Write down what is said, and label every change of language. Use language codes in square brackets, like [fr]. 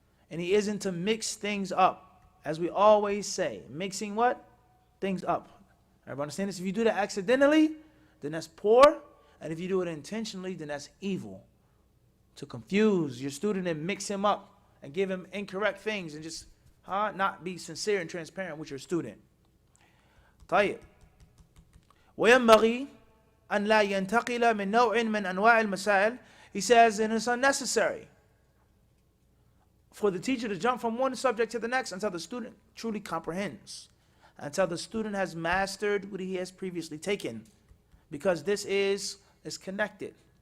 [en] And he isn't to mix things up. As we always say, mixing what? Things up. Everybody understand this? If you do that accidentally, then that's poor. And if you do it intentionally, then that's evil. To confuse your student and mix him up and give him incorrect things and just not be sincere and transparent with your student. [ar] طيب. وينبغي أن لا ينتقل من نوع من أنواع المسائل. [en] He says, and it's unnecessary for the teacher to jump from one subject to the next until the student truly comprehends, until the student has mastered what he has previously taken, because this is connected.